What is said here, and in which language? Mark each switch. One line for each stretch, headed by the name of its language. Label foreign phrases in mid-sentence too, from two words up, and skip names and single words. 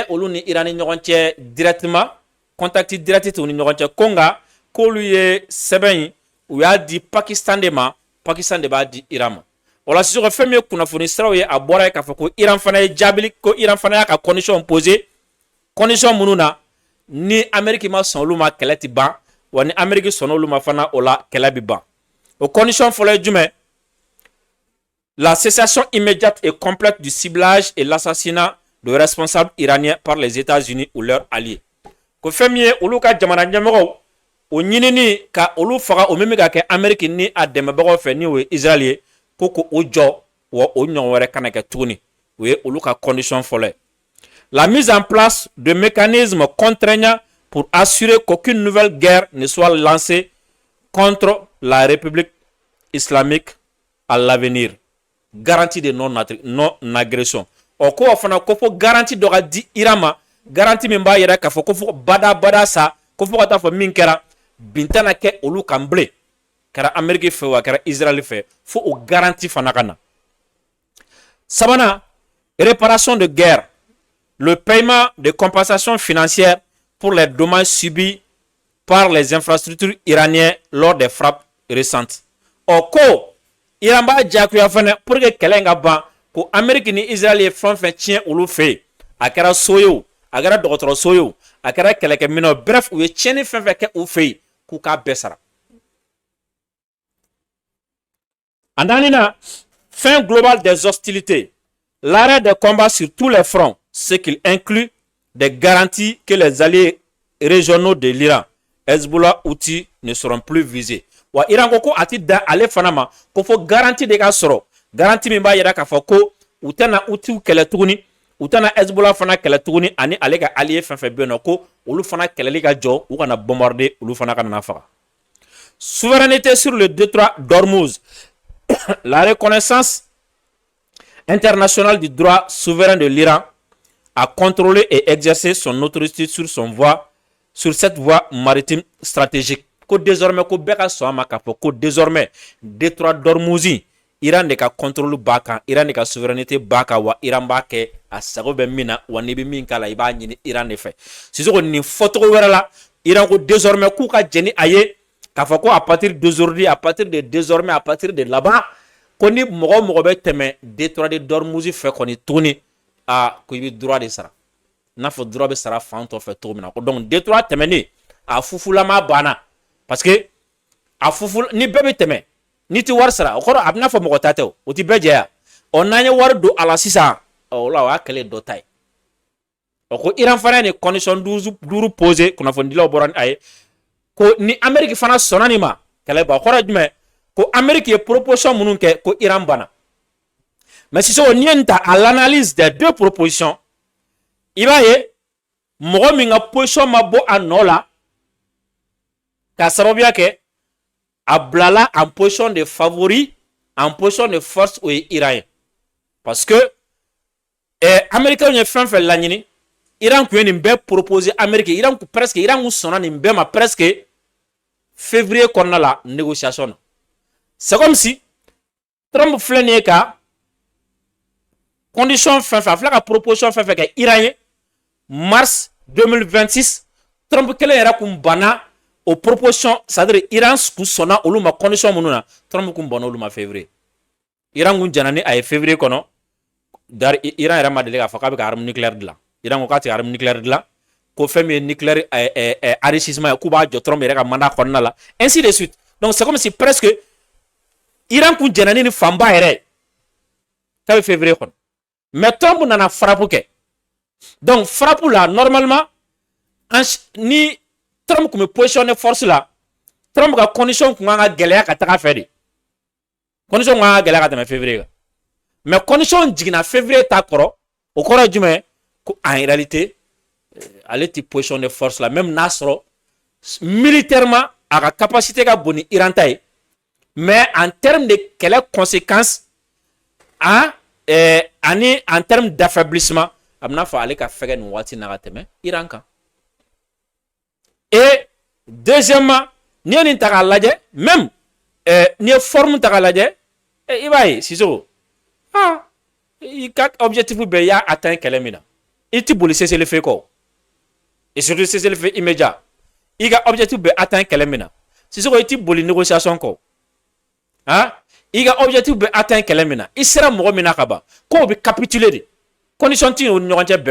Bambara: olu ni Iran ni ɲɔgɔn cɛ
French: directement contact direct
Bambara: t'u ni ɲɔgɔn cɛ ko nka k'olu ye sɛbɛn in u y'a di Pakistan de ma Pakistan de b'a di Iran ma o la Sissoko fɛn min ye kunnafoni siraw ye a bɔra ye k'a fɔ ko Iran fana ye jaabili ko Iran fana y'a ka
French: condition poser
Bambara: condition minnu na ni Amérique ma sɔn olu ma kɛlɛ ti ban wa ni Amérique sɔnna olu ma fana o la kɛlɛ bi ban.
French: Aux conditions
Bambara: fɔlɔ jumɛn la
French: cessation immédiate et complète du ciblage et l'assassinat de responsables iraniens par les États-Unis ou leurs alliés.
Bambara: Ko fɛn min ye olu ka jamana ɲɛmɔgɔw o ɲinini ka olu faga o min bɛ ka kɛ Amérique ni a dɛmɛbagaw fɛ ni o ye Israël ye ko o jɔ wa o ɲɔgɔn wɛrɛ kana kɛ tuguni o ye olu ka condition fɔlɔ ye.
French: La mise en place de mécanismes contraignants pour assurer qu'aucune nouvelle guerre ne soit lancée contre la République islamique à l'avenir. Garantie de non-agression.
Bambara: Ko fana ko fo garantie dɔ ka di Iran ma garantie min b'a yɛrɛ k'a fɔ ko fo bada sa ko fo ka taa fɔ min kɛra bin tɛna kɛ olu kan bilen kɛra Amérique fɛ wa kɛra Israël fɛ fo o garantie fana ka na.
French: Sabanan réparation de guerre, le paiement de compensation financière pour les dommages subis par les infrastructures iraniennes lors des frappes récentes.
Bambara: o ko Iran b'a jagoya fana
French: pour que
Bambara: kɛlɛ in ka ban ko Amérique ni Israël ye fɛn fɛn tiɲɛ olu fɛ a kɛra so ye o a kɛra dɔgɔtɔrɔso ye o a kɛra kɛlɛkɛminɛn o bref u ye tiɲɛni fɛn fɛn kɛ u fɛ k'u k'a bɛɛ sara.
French: En dernier, fin globale des hostilités, l'arrêt des combats sur tous les fronts, ce qui inclut des garanties que les alliés régionaux de l'Iran, Hezbollah, Houthi, ne seront plus visés.
Bambara: Wa Iran ko ati da ale fana ma ko fo
French: garantie de
Bambara: ka sɔrɔ garantie min b'a yira k'a fɔ ko u tɛna Houthi kɛlɛ tuguni u tɛna Hezbollah fana kɛlɛ tuguni ani ale ka allié fɛn fɛn bɛ yen nɔ ko olu fana kɛlɛli ka jɔ u kana bombarder olu fana ka na faga.
French: Souveraineté sur le détroit d'Ormuz. La reconnaissance internationale du droit souverain de l'Iran à contrôler et exercer son autorité sur cette voie maritime stratégique.
Bambara: Ko désormais ko beka soama ka fɔ ko désormais détroit d'Ormuz Iran de ka contrôle b'a kan Iran de ka souveraineté b'a kan wa Iran b'a kɛ a sago bɛ min na wa n'i bɛ min k'a la i b'a ɲini Iran de fɛ. Sisoko nin fɔcogo wɛrɛ la Iran ko désormais k'u ka jɛni a ye k'a fɔ ko
French: à partir d'aujourd'hui à partir de désormais à partir de là-bas
Bambara: ko ni mɔgɔ mɔgɔ bɛ tɛmɛ détroit d'Ormuz fɛ kɔni tuguni ko i bɛ
French: droit de
Bambara: sara n'a fɔ droit bɛ sara fan tɔ fɛ cogo min na ko donc détroit tɛmɛni a fufulama banna
French: parce que
Bambara: a fufu ni bɛɛ bɛ tɛmɛ ni ti wari sara o kɔrɔ a bɛ n'a fɔ mɔgɔ ta tɛ o ti bɛɛ jɛya n'an ye wari don a la sisan o la o y'a kɛlɛ dɔ ta ye o ko Iran fana ni condition duuru posé kunnafonidilaw bɔra ni a ye ko ni Amérique fana sɔnna nin ma kɛlɛ ba o kɔrɔ jumɛn ko Amérique ye proposition minnu kɛ ko Iran banna mais sisan n'i ye nin ta
French: à l'analyse des deux propositions
Bambara: i b'a ye mɔgɔ min ka position ma bɔ a nɔ la k'a sababuya kɛ a bilala
French: en position de favori en position de force
Bambara: o ye Iran ye parce que Américains ye fɛn fɛn laɲini Iran kun ye nin bɛɛ proposé Amérique Iran kun sɔnna nin bɛɛ ma presque février kɔnɔna la négociation na
French: c'est comme si
Bambara: Trump filɛ nin ye ka condition fɛn fɛn a filɛ ka proposition fɛn fɛn kɛ Iran ye mars 2026 Trump kelen yɛrɛ kun banna o proposition c'est-à-dire Iran kun sɔnna olu ma condition minnu na Trump kun banna olu ma février Iran kun jɛna ni a ye février kɔnɔ dari Iran yɛrɛ ma deli k'a fɔ k'a bɛ ka
French: arme nucléaire
Bambara: dilan Iran ko k'a tɛ
French: arme nucléaire
Bambara: dilan ko fɛn min ye
French: nucléaire enrichissement
Bambara: ye k'u b'a jɔ Trump yɛrɛ ka mandat kɔnɔna la
French: ainsi de suite donc c'est comme si presque
Bambara: Iran kun jɛna ni fanba yɛrɛ ça bɛ février kɔnɔ mais Trump nana frappe kɛ
French: donc frappe
Bambara: la normalement ni Trump kun bɛ
French: positionner force
Bambara: la Trump ka condition kun kan ka gɛlɛya ka taga fɛ de condition kun kan ka gɛlɛya ka tɛmɛ février kan mais condition jiginna février ta kɔrɔ o kɔrɔ ye jumɛn ko
French: en réalité
Bambara: ale ti
French: positionner force
Bambara: la même n'a sɔrɔ militairement a ka capacité ka bon ni Iran ta ye
French: mais en termes de
Bambara: kɛlɛ conséquences ani
French: en termes d'affaiblissement
Bambara: a bɛna fɔ ale ka fɛgɛ nin waati na ka tɛmɛ Iran kan
French: et deuxièmement
Bambara: n'i ye nin ta k'a lajɛ même n'i ye forme ta k'a lajɛ i b'a ye Sisoko i ka objectif bɛɛ y'a atteint kɛlɛ min na i ti boli cessez-le-feu kɔ
French: et surtout cessez-le-feu immédiat
Bambara: i ka objectif bɛɛ atteint kɛlɛ min na Sisoko i ti boli négociation kɔ i ka objectif bɛɛ atteint kɛlɛ min na i sera mɔgɔ min na ka ban k'o bɛ
French: capituler de condition
Bambara: ti o ni ɲɔgɔn cɛ